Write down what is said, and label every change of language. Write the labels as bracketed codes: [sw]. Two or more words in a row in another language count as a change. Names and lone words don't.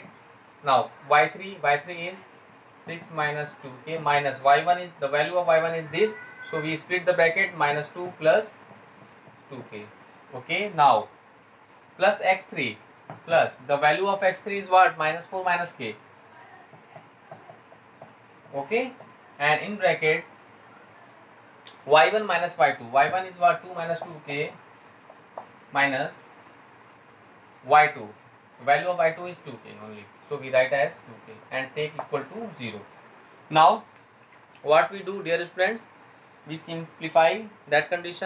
[en] Now y3 is 6 minus 2k, minus y1 is, the value of y1 is this, so we split the bracket, minus 2 plus 2k. Okay, now plus x3, plus the value of x3 is what, minus 4 minus k. Okay, and in bracket y1 minus y2, y1 is what, 2 minus 2k minus y2, value of y2 is 2k only, so we write as 2k and take equal to 0. Now what we do, dear students, we simplify that condition.